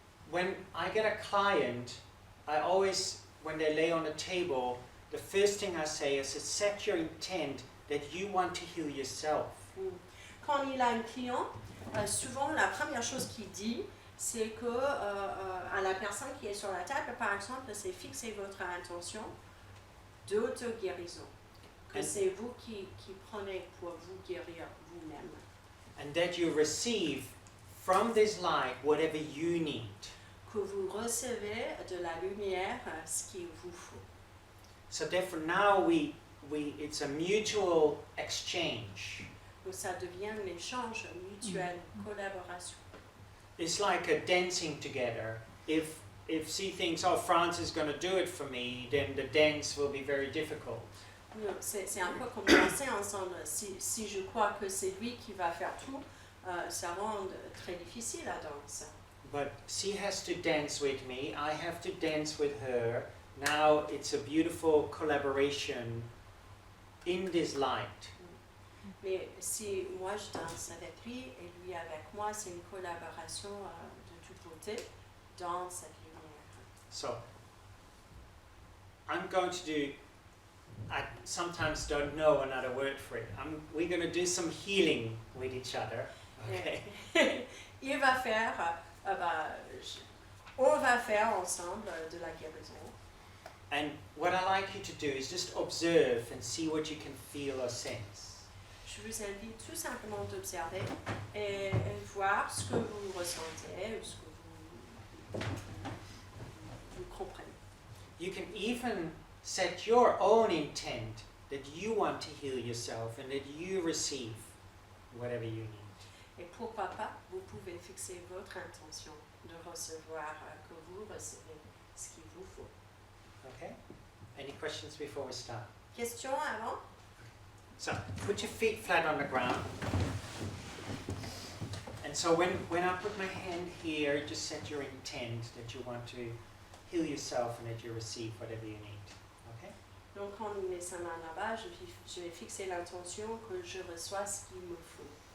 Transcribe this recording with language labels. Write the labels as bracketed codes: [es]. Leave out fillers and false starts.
[en] When I get a client, I always, when they lay on the table, the first thing I say is set your intent that you want to heal yourself. [fr] Quand il a un client, souvent la première chose qu'il dit, c'est que à la personne qui est sur la table, par exemple, c'est fixer votre intention d'auto-guérison. Que c'est vous qui prenez pour vous guérir vous-même. [en] And that you receive from this light whatever you need. [fr] Que vous recevez de la lumière ce qu'il vous faut. [en] So therefore now it's a mutual exchange. [fr] Donc ça devient un échange mutuel, collaboration. [en] It's like a dancing together. If she thinks, oh, Frans is going to do it for me, then the dance will be very difficult. [fr] C'est un peu comme danser ensemble. Si je crois que c'est lui qui va faire tout, ça rend très difficile la danse. [en] But she has to dance with me, I have to dance with her. Now it's a beautiful collaboration in this light. [fr] Mais si moi je danse avec lui et lui avec moi, c'est une collaboration de tous côtés dans cette lumière. [en] So I'm going to do, I sometimes don't know another word for it. We're going to do some healing with each other. Okay. [fr] Il va faire, on va faire ensemble de la guérison. [en] And what I like you to do is just observe and see what you can feel or sense. [fr] Je vous invite tout simplement d'observer et voir ce que vous ressentez, ce que vous comprenez. [en] You can even set your own intent that you want to heal yourself and that you receive whatever you need. [fr] Et pourquoi pas, vous pouvez fixer votre intention de recevoir, que vous recevez ce qu'il vous faut. [en] Okay? Any questions before we start? [fr] Question avant? [en] So, put your feet flat on the ground. And so when I put my hand here, just set your intent that you want to heal yourself and that you receive whatever you need. Okay? [fr] Donc quand on met sa main là-bas, je vais fixer l'intention que je reçois ce qu'il me faut.